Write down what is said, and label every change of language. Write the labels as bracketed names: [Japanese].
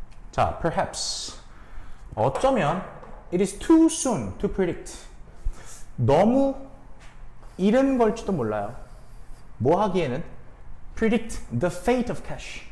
[English] 자, perhaps [Korean] 어쩌면 [English] it is too soon to predict. [Korean] 너무 이른 걸지도 몰라요. 뭐 하기에는 [English] predict the fate of cash.